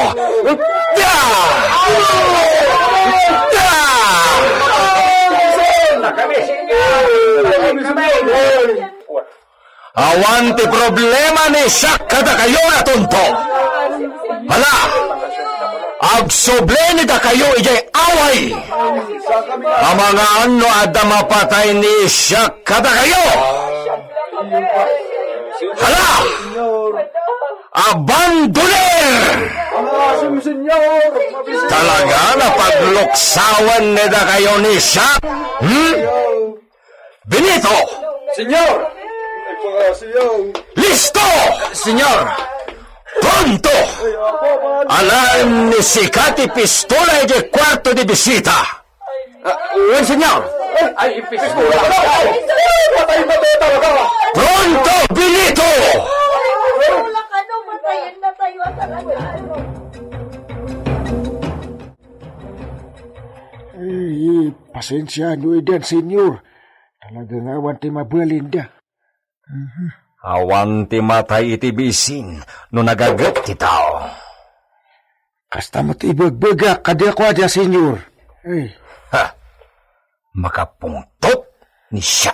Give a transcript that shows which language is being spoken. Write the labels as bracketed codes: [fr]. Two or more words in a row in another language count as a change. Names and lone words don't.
[ilo] Awanti problema ni Siak kada kayo na tonto! Hala! Agsoble ni da kayo ijay away! Ang mga ano ada mapatay ni Siak kada kayo! Hala! Abandoner! Talaga na pagluksawan ni da kayo ni Siak? Benito! [es] Senyor! Listo! Senyor! Pronto! [ilo] Alam ni Sikati [es] pistola de kwarto de bisita. Un senyor! Ay, pistola! Pronto, Benito! [tl] Wala ka no, matayin na tayo talaga. [ilo] Ay, pasensya nyo idan, senyor. Talagang awan ti mabalinda. Awan ti matay iti bisin no nagagat ti tao. Kasta mo ti ibagbaga kadakwa dia, senyor. Ay, Makapungtot ni Siak.